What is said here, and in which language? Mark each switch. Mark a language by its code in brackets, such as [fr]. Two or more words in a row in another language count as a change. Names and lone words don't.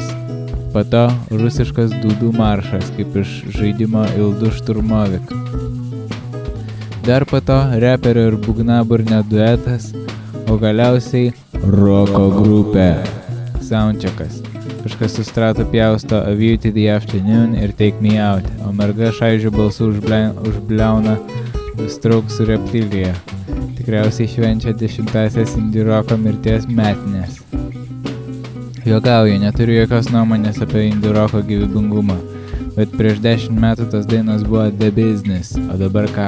[lt] Po to rusiškas dūdų maršas, kaip iš žaidimo Ildu Šturmovik. Dar po to reperio ir būgnaburnio duetas, o galiausiai roko grupė. Soundcheckas. Kažkas su stratu pjausto A View to the Afternoon ir Take Me Out, o merga šaižių balsų užbliauna Strokes Reptilija. Tikriausiai švenčia 10-asias indie roko mirties metinės. Juokauju, neturiu jokios nuomonės apie indie roko gyvybingumą, bet prieš 10 metų tos dainos buvo [en] The Business, [lt] o dabar ką?